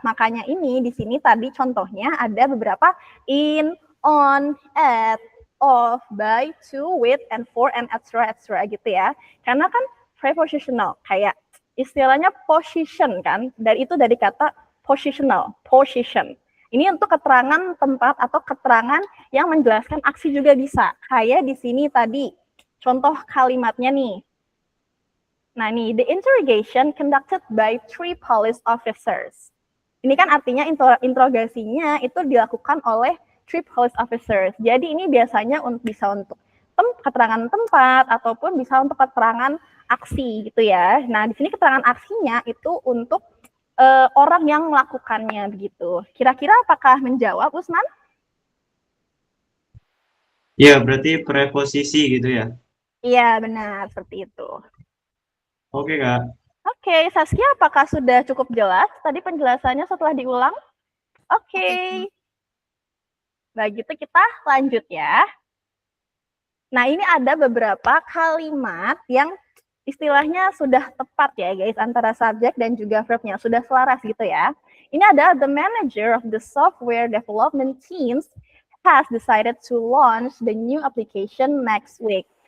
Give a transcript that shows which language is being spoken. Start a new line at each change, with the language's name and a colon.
Indonesian: Makanya ini di sini tadi contohnya ada beberapa in, on, at, of, by, to, with, and for, and etc. gitu ya. Karena kan prepositional, kayak istilahnya position kan, dari itu dari kata positional, position. Ini untuk keterangan tempat atau keterangan yang menjelaskan aksi juga bisa. Kayak di sini tadi, contoh kalimatnya nih.
English: Nah nih, the interrogation conducted by 3 police officers.
Indonesian: Ini kan artinya interogasinya itu dilakukan oleh 3
English: police officers.
Indonesian: Jadi ini biasanya bisa untuk keterangan tempat ataupun bisa untuk keterangan aksi gitu ya. Nah di sini keterangan aksinya itu untuk orang yang melakukannya begitu. Kira-kira apakah menjawab, Usman? Ya, berarti preposisi gitu ya. Iya, benar seperti itu. Oke, Kak. Oke, Saskia, apakah sudah cukup jelas tadi penjelasannya setelah diulang? Oke. Begitu kita lanjut ya. Nah, ini ada beberapa kalimat yang istilahnya sudah tepat ya guys, antara subjek dan juga verbnya, sudah selaras gitu ya.
English: Ini ada the manager of the software development teams has decided to launch the new application next week.